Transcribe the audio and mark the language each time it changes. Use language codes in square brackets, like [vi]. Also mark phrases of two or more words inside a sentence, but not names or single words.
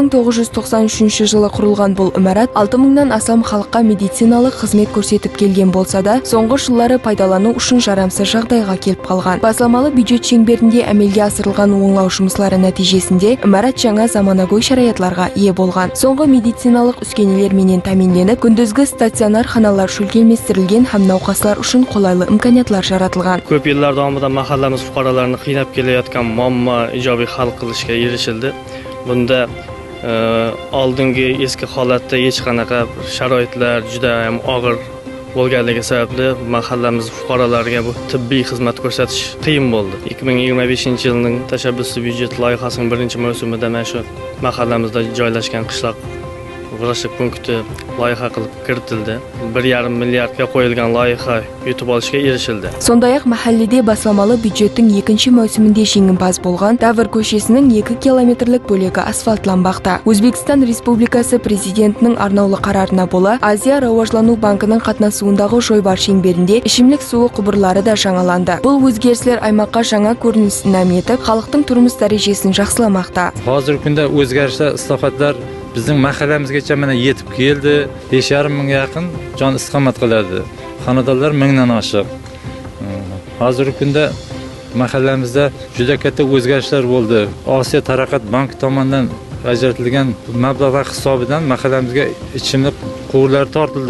[kaa] 1993 жылы құрылған бұл имарат 6000-нан астам халыққа медициналық қызмет көрсетіп келген болса да, соңғы жылдары пайдалану үшін жарамсыз жағдайға келіп қалған. Басламалы бюджет шеңберінде әмелге асырылған оңлау жұмыстары нәтижесінде имарат жаңа заманауи шараятларға ие болған. Соңғы медициналық үскенелер менен тәминленіп, күндізгі стационар ханалар шөлкелместірілген һәм науқаслар үшін қолайлы имканиятлар жаратылған. [uz] Көп yillar davomida mahallamiz fuqarolarini qiynab kelayotgan muammo ijobiy hal qilishga erishildi. Bunda oldingi eski holatda hech qanaqa sharoitlar juda ham og'ir bo'lganligi sababli mahallamiz fuqarolariga bu tibbiy xizmat ko'rsatish qiyin bo'ldi. 2025-yilning tashabbusi byudjet loyihasining birinchi mavsumida mana shu mahallamizda joylashgan qishloq vrachlik punkti loyiha qilib kiritildi. 1,5 milliardga qo'yilgan loyiha yutib olishga erishildi. [kaa] Сондай-ақ mahallede басламалы бюджеттің екінші мөсімінде жеңімпаз болған Davr көшесінің 2 километрлік бөлігі асфальтланбақта. Өзбекстан Республикасы президентінің арнаулы қарарына бола Азия Рауажлану банкының қатынасуындағы жойбар шеңберінде ішімлік суы құбырлары да жаңаланды. Бұл өзгерістер аймаққа жаңа көрініс наметіп, халықтың тұрмыс дәрежесін жақсыламақта. [uz] Hozirgi kunda o'zgarishlar, islohotlar bizning mahallamizgacha mana yetib keldi. 5,5 mingga yaqin jon istiqomat qiladi. Xonadonlar 1000 dan oshiq. Hozirgi kunda mahallamizda juda katta o'zgarishlar bo'ldi. Osiyo taraqqiyot banki tomonidan ajratilgan mablag' hisobidan mahallamizga ichimlik quvurlari tortildi.